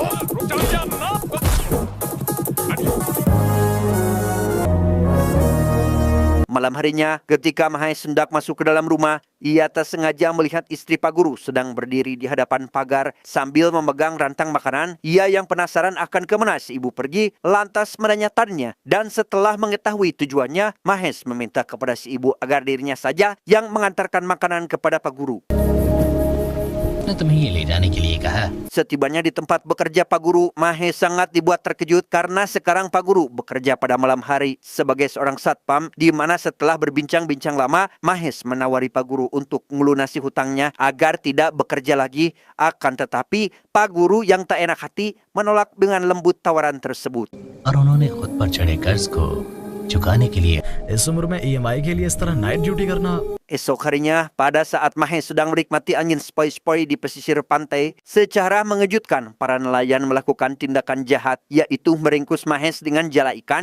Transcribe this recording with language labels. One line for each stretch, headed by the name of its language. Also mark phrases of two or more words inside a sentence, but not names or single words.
Indonesian: Malam harinya, ketika Mahes hendak masuk ke dalam rumah, ia tak sengaja melihat istri Pak Guru sedang berdiri di hadapan pagar sambil memegang rantang makanan. Ia yang penasaran akan kemana si ibu pergi, lantas menanyakannya. Dan setelah mengetahui tujuannya, Mahes meminta kepada si ibu agar dirinya saja yang mengantarkan makanan kepada Pak Guru.
Hindi: ने तुम्हें ये ले जाने के लिए कहा
Indonesian: Setibanya di tempat bekerja Pak Guru, Mahes sangat dibuat terkejut karena sekarang Pak Guru bekerja pada malam hari sebagai seorang satpam, di mana setelah berbincang-bincang lama, Mahes menawari Pak Guru untuk melunasi hutangnya agar tidak bekerja lagi. Akan tetapi, Pak Guru yang tak enak hati menolak dengan lembut tawaran tersebut.
Hindi: और उन्होंने खुद पर चढ़े कर्ज को चुकाने के लिए इस उम्र में ईएमआई के लिए इस तरह
English: night duty
Hindi: करना।
Indonesian: Esok harinya, pada saat Mahes sedang menikmati angin sepoi-sepoi di pesisir pantai, secara mengejutkan para nelayan melakukan tindakan jahat, yaitu meringkus Mahes dengan jala ikan.